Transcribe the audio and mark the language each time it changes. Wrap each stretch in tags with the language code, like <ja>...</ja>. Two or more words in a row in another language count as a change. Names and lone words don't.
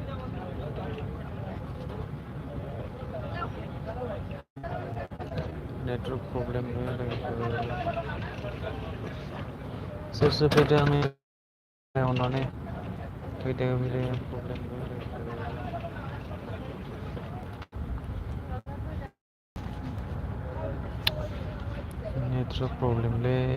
<en>network problem</en> <hi>है लोगोफोर।</hi> <brx>सोर सोर फैदों आंनो अननानै फैदों।</brx> <hi>प्रॉब्लम है लोगोफोर।</hi> <en>network problem</en> <hi>ले</hi>